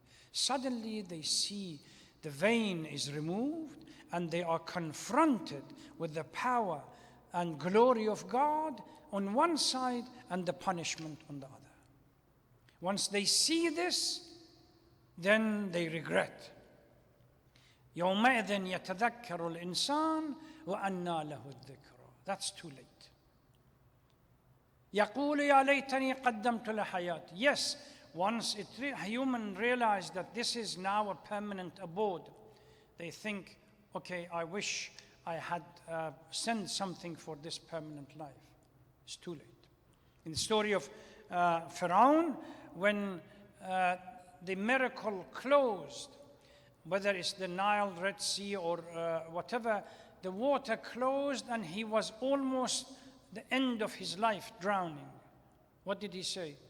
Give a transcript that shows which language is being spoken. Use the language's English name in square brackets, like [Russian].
[English] Suddenly they see the veil is removed and they are confronted with the power and glory of God on one side and the punishment on the other. Once they see this, then they regret. [Arabic] يَوْمَئِذٍ يَتَذَكَّرُ الْإِنسَانُ وَأَنَّى لَهُ الذِّكْرَى. [English] That's too late. [Arabic] يقول يا ليتني قدمت لحياتي. [English] Yes, once a human realized that this is now a permanent abode, they think, okay, I wish I had sent something for this permanent life. It's too late. In the story of Pharaoh, when the miracle closed, whether it's the Nile, Red Sea, or whatever, the water closed and he was almost the end of his life, drowning. What did he say?